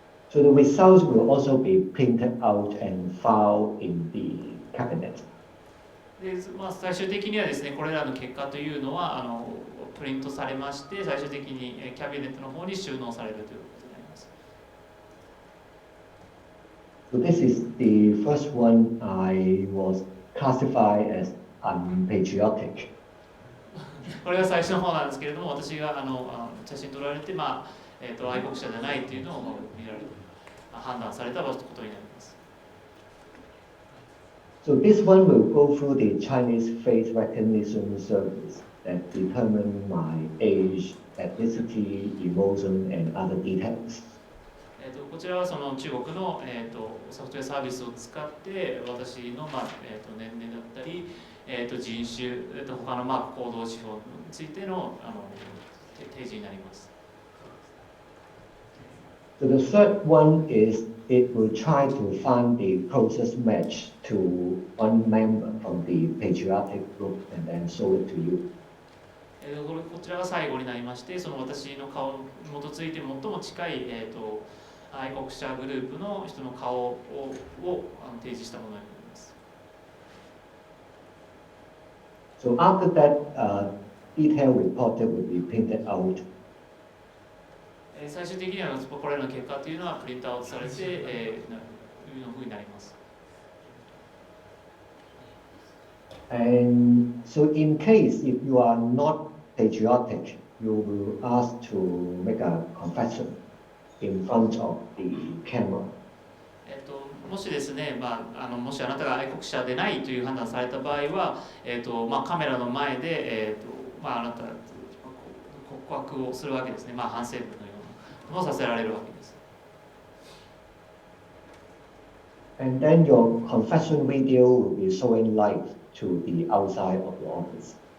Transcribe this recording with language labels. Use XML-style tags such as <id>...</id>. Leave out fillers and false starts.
<en>So the results will also be printed out and filed in the cabinet.</en> <ja>で、最終的にはですね、これらの結果というのはプリントされまして、最終的にキャビネットの方に収納されるということになります。</ja> <en>So this is the first one I was classified as unpatriotic.</en> <ja>これが最初の方なんですけれども、私が写真撮られて、愛国者じゃないというのを見られて判断されたことになります。</ja> <en>So this one will go through the Chinese face recognition service that determine my age, ethnicity, emotion, and other details.</en> <ja>こちらはその中国の、ソフトウェアサービスを使って私の、年齢だったり、人種、他の、行動指標についての、提示になります。</ja> <en>So the third one is it will try to find the closest match to one member from the patriotic group and then show it to you.</en> <ja>こちらが最後になりまして、その私の顔に基づいて最も近い、愛国者グループの人の顔を提示したものになります。</ja> <en>So after that, detailed reporter will be printed out.</en> <ja>最終的にはこれらの結果というのはプリントアウトされて、いうふうになります。</ja> <en>And so in case if you are not patriotic, you will ask to make a confession in front of the camera.</en> <ja>もしですね、もしあなたが愛国者でないという判断された場合は、カメラの前で、あなた告白をするわけですね。反省文のようなものをさせられるわけです。</ja> <en>And then your confession video will be showing live to the outside of the office.</en>